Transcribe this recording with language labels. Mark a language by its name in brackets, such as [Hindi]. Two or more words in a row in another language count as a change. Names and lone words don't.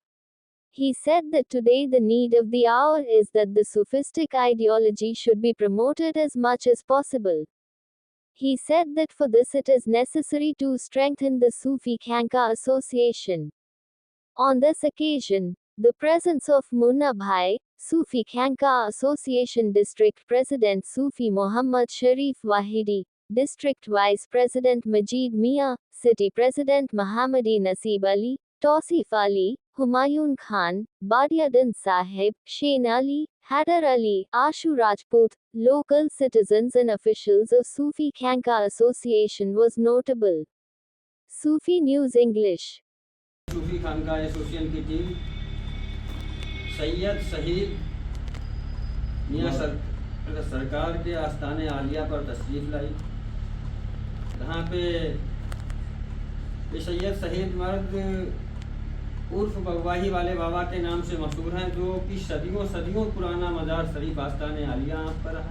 [English] He said that today the need of the hour is that the Sufistic ideology should be promoted as much as possible. He said that for this it is necessary to strengthen the Sufi Khanka Association. On this occasion, the presence of Munna Bhai, Sufi Khanka Association District President Sufi Muhammad Sharif Wahidi, District Vice President Majid Mia, City President Mahamadi Nasib Ali, Tausif Ali, Humayun Khan, Badiadan Sahib, Shain Ali, Hadar Ali, Ashu Rajput, local citizens and officials of Sufi Khanka Association was notable. Sufi News English. [Hindi] सूफी खानका एसोसिएशन की टीम सैयद शहीद मियां सरकार के आस्थाने आलिया पर तशरीफ़ लाई। जहाँ पे ये सैयद शहीद मर्द उर्फ बगवाही वाले बाबा के नाम से मशहूर हैं, जो कि सदियों सदियों पुराना मज़ार शरीफ आस्थाने आलिया पर है।